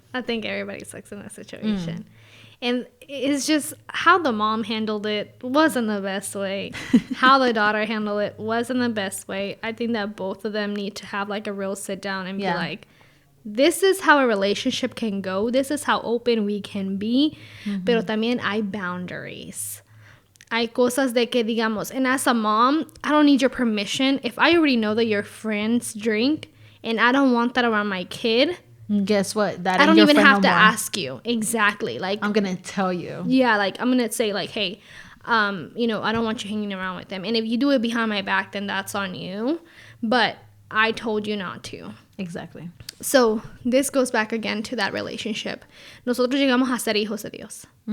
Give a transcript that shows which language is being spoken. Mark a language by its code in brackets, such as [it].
[en] I think everybody sucks in that situation. And it's just how the mom handled it wasn't the best way. How the daughter handled it wasn't the best way. I think that both of them need to have like a real sit down and be like, this is how a relationship can go. This is how open we can be. [es] Pero también hay boundaries. Hay cosas de que digamos, [en] and as a mom, I don't need your permission. If I already know that your friends drink and I don't want that around my kid, guess what? I don't even have to ask you. Exactly. Like, I'm gonna tell you. Yeah, like I'm gonna say like, hey, you know, I don't want you hanging around with them. And if you do it behind my back, then that's on you. But I told you not to. Exactly. So this goes back again to that relationship. [es] Nosotros llegamos a ser hijos de Dios.